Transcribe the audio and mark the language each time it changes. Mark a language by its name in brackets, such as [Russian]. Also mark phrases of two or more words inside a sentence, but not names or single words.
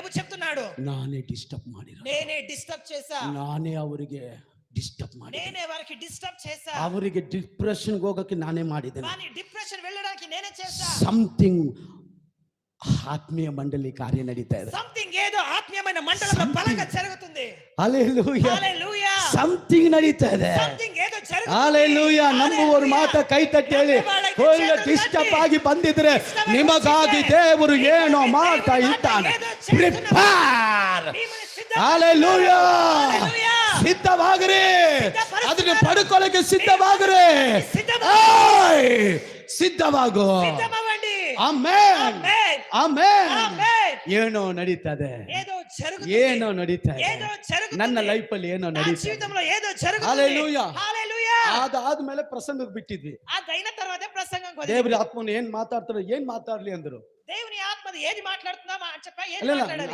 [Telugu] దేవుడు చెప్తున్నాడు, [Kannada] ನಾನೇ ಡಿಸ್ಟರ್ಬ್ ಮಾಡಿರೋದು, [Telugu] నేనే డిస్టర్బ్ చేశా, [Kannada] ನಾನೇ ಅವರಿಗೆ ಡಿಸ್ಟರ್ಬ್ ಮಾಡಿ, [Telugu] నేనే వారికి డిస్టర్బ్ చేశా, [Kannada] ಅವರಿಗೆ ಡಿಪ್ರೆಷನ್ ಹೋಗಕ್ಕೆ ನಾನೇ ಮಾಡಿದ್ದೇನೆ. [Telugu] వాని డిప్రెషన్ వెళ్ళడానికి నేనే చేశా. [Kannada] ಸಮಥಿಂಗ್ ಆತ್ಮೀಯ ಮಂಡಳಿ ಕಾರ್ಯ ನಡೀತಾ ಇದೆ. [Telugu] సంథింగ్ ఏదో ఆత్మీయమైన మండలంలో బలంగా జరుగుతుంది. [Kannada] ಹಲ್ಲೆಲೂಯಾ, [Telugu] హల్లెలూయా. [Kannada] ಸಮಥಿಂಗ್ ನಡೀತಾ ಇದೆ. [Telugu] సంథింగ్ ఏదో జరుగుతుంది. [Kannada] ಹಲ್ಲೆಲೂಯಾ. ನಂಬುವವರು ಮಾತ್ರ ಕೈ ತಟ್ಟಿ ಹೇಳಿ, ಒಳ್ಳೆ ಡಿಸ್ಟರ್ಬ್ ಆಗಿ ಬಂದಿದ್ರೆ ನಿಮಗಾಗಿ ದೇವರು ಏನೋ ಮಾಡ್ತಾ ಇದ್ದಾನೆ. ಪ್ರಿಪೇರ್. ಹಲ್ಲೆಲೂಯಾ. ಸಿದ್ಧವಾಗಿರಿ, ಅದನ್ನ ಪಡ್ಕೊಳ್ಳಕ್ಕೆ ಸಿದ್ಧವಾಗಿರಿ. ಸಿದ್ಧವಾಗು. ಆಮೆನ್, ಆಮೆನ್. ಏನೋ ನಡೀತದೆ, ಏನೋ ನಡೀತಾ ಇದೆ ನನ್ನ ಲೈಫ್ ಅಲ್ಲಿ, ಏನೋ ನಡೀತಾ [Telugu] జీవితంలో ఏదో జరుగుతుంది. [Kannada] ಹಲ್ಲೆಲೂಯಾ. [Telugu] హల్లెలూయా. [Kannada] ಅದಾದ್ಮೇಲೆ ಪ್ರಸಂಗಕ್ಕೆ ಬಿಟ್ಟಿದ್ವಿ. [Telugu] ಅದೈನ తర్వాత ప్రసంగం [Kannada] ದೇವ್ರ ಆತ್ಮನು ಏನ್ ಮಾತಾಡ್ತಾರೋ, ಏನ್ ಮಾತಾಡ್ಲಿ ಅಂದ್ರು. [Telugu] దేవుని ఆత్మ ఏది మాట్లాడుతుందా చెప్పా, ఏది [Kannada] ಇಲ್ಲ, [Telugu] మాట్లాడాలి.